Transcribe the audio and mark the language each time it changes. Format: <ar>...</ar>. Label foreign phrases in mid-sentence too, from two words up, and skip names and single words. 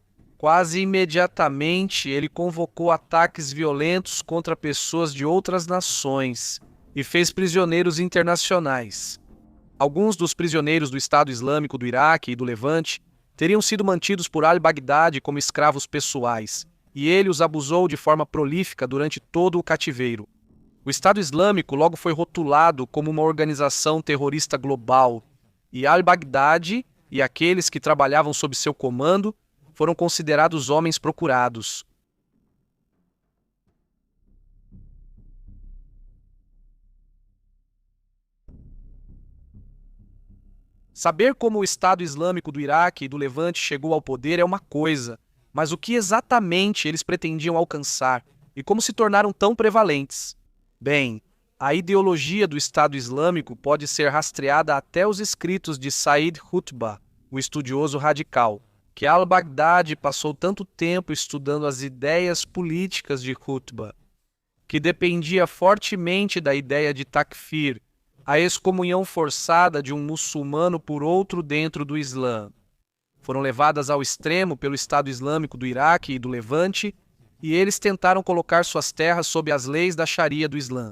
<pt>Quase imediatamente, ele convocou ataques violentos contra pessoas de outras nações e fez prisioneiros internacionais. Alguns dos prisioneiros do Estado Islâmico do Iraque e do Levante teriam sido mantidos por al-Baghdadi como escravos pessoais, e ele os abusou de forma prolífica durante todo o cativeiro. O Estado Islâmico logo foi rotulado como uma organização terrorista global, e al-Baghdadi e aqueles que trabalhavam sob seu comando foram considerados homens procurados. Saber como o Estado Islâmico do Iraque e do Levante chegou ao poder é uma coisa, mas o que exatamente eles pretendiam alcançar e como se tornaram tão prevalentes? Bem, a ideologia do Estado Islâmico pode ser rastreada até os escritos de Said Qutb, o estudioso radical, que al-Baghdadi passou tanto tempo estudando as ideias políticas de Qutb, que dependia fortemente da ideia de takfir, a excomunhão forçada de um muçulmano por outro dentro do Islã. Foram levadas ao extremo pelo Estado Islâmico do Iraque e do Levante, e eles tentaram colocar suas terras sob as leis da Sharia do Islã.</pt>